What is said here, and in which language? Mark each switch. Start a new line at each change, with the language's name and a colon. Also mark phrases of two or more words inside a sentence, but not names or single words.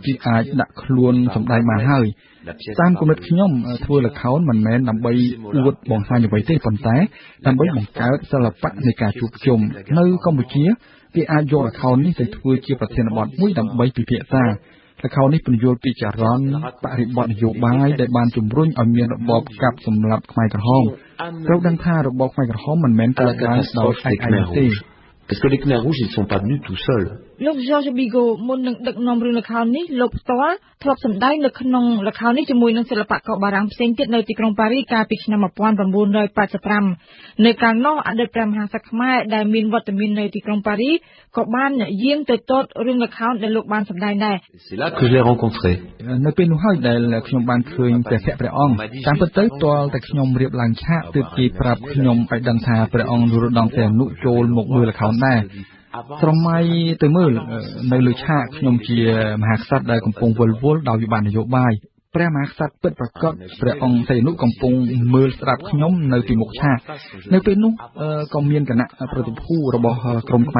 Khmer: គេអាចដាក់ខ្លួនសម្ដែងបានហើយតាមគំនិតខ្ញុំធ្វើល្ខោនមិនមែនដើម្បីអួតបង្ហាញអ្វីទេប៉ុន្តែដើម្បីបង្កើតសិល្បៈនៃការជួបជុំនៅកម្ពុជាគេអាចយកល្ខោននេះទៅធ្វើជាប្រធានបទមួយដើម្បីពិភាក្សាល្ខោននេះពន្យល់ពីចរន្តបរិបទនយោបាយដែលបានជំរុញឲ្យមានរបបកាប់សម្លាប់ខ្មែរក្រហមត្រូវដឹងថារបបខ្មែរក្រហមមិនមែនកើតឡើងដោយឯកឯងទេ
French: Parce que les Khmers rouges ils ne sont pas venus tout seuls
Khmer: លោក Georges Bigot មុននឹងដឹកនាំរឿងល្ខោននេះលោកផ្ទាល់ធ្លាប់សម្ដែងនៅក្នុងល្ខោននេះជាមួយនឹងសិល្បករបារាំងផ្សេងទៀតនៅទីក្រុងប៉ារីសកាលពីឆ្នាំ1985នៅកាលនោះអតីតព្រះមហាក្សត្រខ្មែរដែលមានវត្តមាននៅទីក្រុងប៉ារីសក៏បានយាងទៅទតរឿងល្ខោនដែលលោកបានសម្ដែងដែរ
French: C'est là que je l'ai rencontré
Khmer: នៅពេលនោះហើយដែលខ្ញុំបានឃើញព្រះអង្គតាមពិតទៅទាល់តែខ្ញុំរៀបឡើងឆាកទើបគេប្រាប់ខ្ញុំឲ្យដឹងថាព្រះអង្គនរោត្តមសីហនុចូលមកមើលល្ខោនដែរស្រមៃទៅមើលនៅលើឆាកខ្ញុំជាមហាក្សត្រ ដែលកំពុងវិលវល់ដោយវិបត្តិនយោបាយព្រះមហាក្សត្រពិតប្រាកដព្រះអង្គសីហនុកំពុងមើលស្ដាប់ខ្ញុំនៅពីមុខឆាកនៅពេលនោះក៏មានគណៈប្រតិភូរបស់ក្រុមខ្មែរ